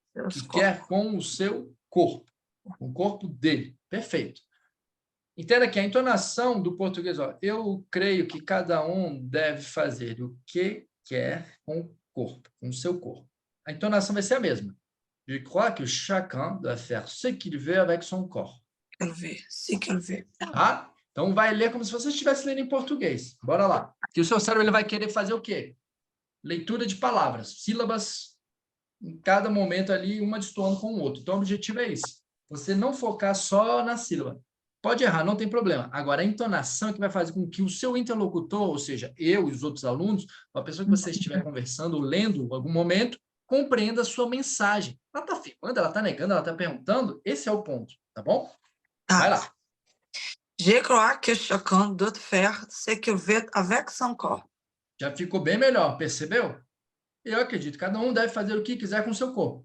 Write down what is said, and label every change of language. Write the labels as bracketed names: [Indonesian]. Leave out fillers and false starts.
[Portuguese] Que quer com o seu corpo, com o corpo dele. Perfeito. Entenda que a entonação do português, ó, eu creio que cada um deve fazer o que quer com o corpo, com o seu corpo. A entonação vai ser a mesma. [French] Je crois que chacun doit faire ce qu'il veut avec son corps. [Portuguese] Se quer ver. Tá? Então, vai ler como se você estivesse lendo em português. Bora lá. Que o seu cérebro ele vai querer fazer o quê? Leitura de palavras, sílabas, em cada momento ali, uma destoando com o outro. Então, o objetivo é esse. Você não focar só na sílaba. Pode errar, não tem problema. Agora, a entonação é que vai fazer com que o seu interlocutor, ou seja, eu e os outros alunos, a pessoa que você estiver conversando ou lendo em algum momento, compreenda a sua mensagem. Ela está afirmando, ela está negando, ela está perguntando. Esse é o ponto, tá bom? Vai lá. [French] Je crois que chacun doit faire ce qu'il veut avec son corps. [Portuguese] Já ficou bem melhor, percebeu? Eu acredito que cada um deve fazer o que quiser com o seu corpo.